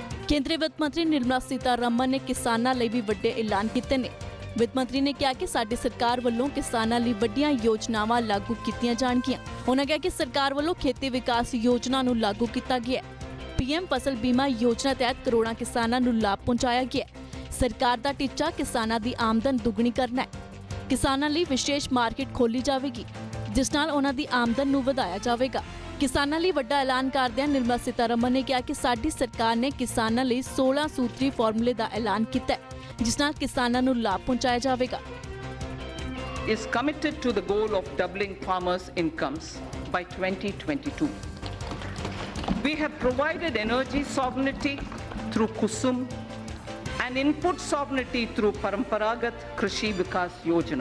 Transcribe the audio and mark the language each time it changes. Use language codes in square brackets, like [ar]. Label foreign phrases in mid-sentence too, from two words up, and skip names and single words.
[pa] ਕੇਂਦਰੀ ਵਿੱਤ ਮੰਤਰੀ ਨਿਰਮਲਾ ਸੀਤਾਰਮਣ ਨੇ ਕਿਸਾਨਾਂ ਲਈ ਵੀ ਵੱਡੇ ਐਲਾਨ ਕੀਤੇ ਨੇ। ਵਿੱਤ ਮੰਤਰੀ ਨੇ ਕਿਹਾ ਕਿ ਸਾਡੀ ਸਰਕਾਰ ਵੱਲੋਂ ਕਿਸਾਨਾਂ ਲਈ ਵੱਡੀਆਂ ਯੋਜਨਾਵਾਂ ਲਾਗੂ ਕੀਤੀਆਂ ਜਾਣਗੀਆਂ। ਉਹਨਾਂ ਕਿਹਾ ਕਿ ਸਰਕਾਰ ਵੱਲੋਂ ਖੇਤੀ ਵਿਕਾਸ ਯੋਜਨਾ ਨੂੰ ਲਾਗੂ ਕੀਤਾ ਗਿਆ ਹੈ। ਪੀਐਮ ਫ਼ਸਲ ਬੀਮਾ ਯੋਜਨਾ ਤਹਿਤ ਕਰੋੜਾਂ ਕਿਸਾਨਾਂ ਨੂੰ ਲਾਭ ਪਹੁੰਚਾਇਆ ਗਿਆ ਹੈ। ਸਰਕਾਰ ਦਾ ਟੀਚਾ ਕਿਸਾਨਾਂ ਦੀ ਆਮਦਨ ਦੁੱਗਣੀ ਕਰਨਾ ਹੈ। ਕਿਸਾਨਾਂ ਲਈ ਵਿਸ਼ੇਸ਼ ਮਾਰਕੀਟ ਖੋਲੀ ਜਾਵੇਗੀ ਜਿਸ ਨਾਲ ਉਹਨਾਂ ਦੀ ਆਮਦਨ ਨੂੰ ਵਧਾਇਆ ਜਾਵੇਗਾ। ਕਿਸਾਨਾਂ ਲਈ ਵੱਡਾ ਐਲਾਨ ਕਰਦਿਆਂ ਨਿਰਮਲਾ ਸੀਤਾਰਮਣ ਨੇ ਕਿਹਾ ਕਿ ਸਾਡੀ ਸਰਕਾਰ ਨੇ ਕਿਸਾਨਾਂ ਲਈ 16 ਸੂਤਰੀ ਫਾਰਮੂਲੇ ਦਾ ਐਲਾਨ ਕੀਤਾ ਹੈ ਜਿਸ ਨਾਲ ਕਿਸਾਨਾਂ ਨੂੰ ਲਾਭ ਪਹੁੰਚਾਇਆ ਜਾਵੇਗਾ। [en] is committed to the goal of doubling farmers' incomes by 2022. We have provided energy sovereignty through KUSUM and input sovereignty through Paramparagat Krishi Vikas Yojana.